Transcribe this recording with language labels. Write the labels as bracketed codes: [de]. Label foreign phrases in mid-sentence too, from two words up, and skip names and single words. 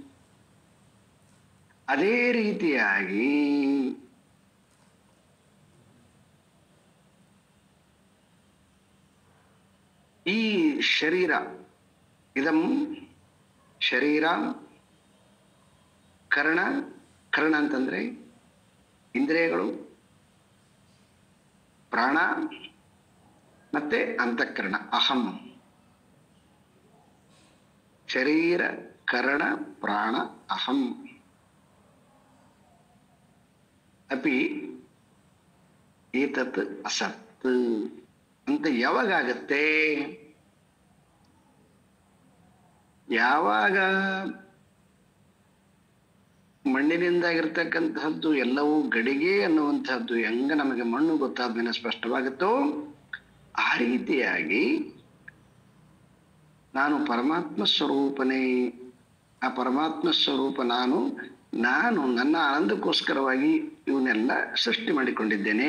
[kn] ಅದೇ ರೀತಿಯಾಗಿ ಈ ಶರೀರ, [sa] ಇದಂ ಶರೀರ, [kn] ಕರ್ಣ ಅಂತಂದ್ರೆ ಇಂದ್ರಿಯಗಳು, ಪ್ರಾಣ ಮತ್ತೆ ಅಂತಃಕರಣ, ಅಹಂ. [sa] ಶರೀರ ಕರ್ಣ ಪ್ರಾಣ ಅಹಂ ಅಪಿ ಏತತ್ ಅಸತ್ [kn] ಅಂತ ಯಾವಾಗತ್ತೆ? ಯಾವಾಗ ಮಣ್ಣಿನಿಂದಾಗಿರ್ತಕ್ಕಂತಹದ್ದು ಎಲ್ಲವೂ ಗಡಿಗೆ ಅನ್ನುವಂತಹದ್ದು ಹೆಂಗ ನಮಗೆ ಮಣ್ಣು ಗೊತ್ತಾದ್ಮೇಲೆ ಸ್ಪಷ್ಟವಾಗುತ್ತೋ ಆ ರೀತಿಯಾಗಿ ನಾನು ಪರಮಾತ್ಮ ಸ್ವರೂಪನೇ, ಆ ಪರಮಾತ್ಮ ಸ್ವರೂಪ ನಾನು ನನ್ನ ಆನಂದಕ್ಕೋಸ್ಕರವಾಗಿ ಇವನ್ನೆಲ್ಲ ಸೃಷ್ಟಿ ಮಾಡಿಕೊಂಡಿದ್ದೇನೆ.